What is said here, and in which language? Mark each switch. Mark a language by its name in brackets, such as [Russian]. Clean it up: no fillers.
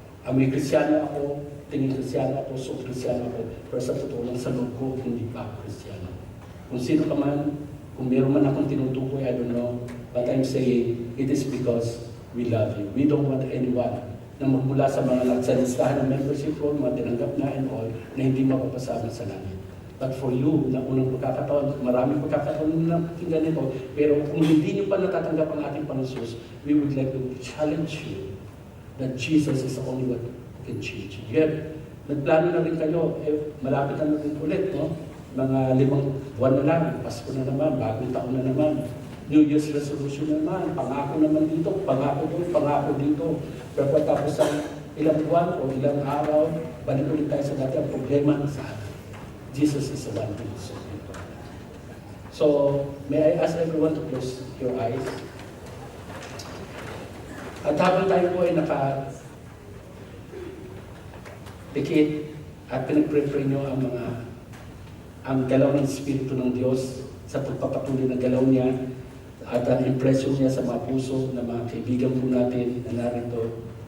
[Filipino] May Kristiyano ako, tingin Kristiyano ako, so Kristiyano ako, pero sa totoo lang sa loob ko, hindi pa ako Kristiyano. Kung sino ka man, kung meron man akong tinutukoy, [English] I don't know, but I'm saying, it is because we love you. We don't want anyone [Filipino] na magmula sa mga nagsalistahan ng membership roll, mga tinanggap na and all, na hindi mapapasama sa langit. [English] But for you, [Filipino] na unang pagkakataon, maraming pagkakataon na pakinggan nito, pero kung hindi niyo pa natatanggap ang ating Panginoon, [English] we would like to challenge you that Jesus is the only one who can change you. [Filipino] Yet, nagplano na rin kayo, malapit na rin ulit, no? Mga 5 buwan na lang, Pasko na naman, bagong taon na naman. New Year's resolution naman, pangako naman dito, pangako doon, pangako dito. Pero tapos sa ilang buwan o ilang araw, balik ulit tayo sa dati ang problema sa atin. [English] Jesus is the one who is so important. So, may I ask everyone to close your eyes? [Filipino] At habang tayo po ay dikit at pinag-pray nyo ang galaw ng Espiritu ng Diyos sa pagpapatuloy ng galaw niya at ang impression niya sa mga puso ng mga kaibigan po natin na narito.